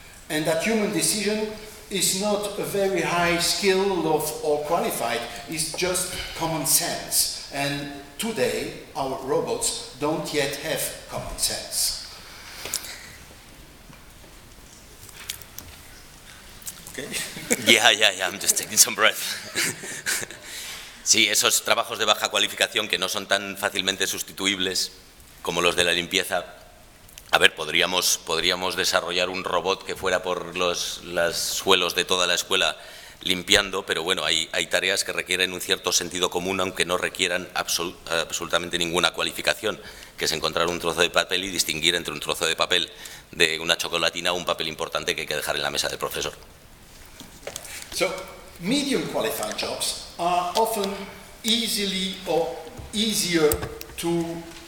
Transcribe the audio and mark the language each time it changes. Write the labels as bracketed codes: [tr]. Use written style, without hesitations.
[en] And that human decision is not a very high skill or qualified, it's just common sense. And today, our robots don't yet have common sense. Okay. Yeah, I'm just taking some breath. [es] Sí, esos trabajos de baja cualificación que no son tan fácilmente sustituibles como los de la limpieza. A ver, podríamos desarrollar un robot que fuera por los suelos de toda la escuela limpiando, pero bueno, hay tareas que requieren un cierto sentido común, aunque no requieran absolutamente ninguna cualificación, que es encontrar un trozo de papel y distinguir entre un trozo de papel de una chocolatina o un papel importante que hay que dejar en la mesa del profesor. [en] So, medium qualified jobs are often easily or easier to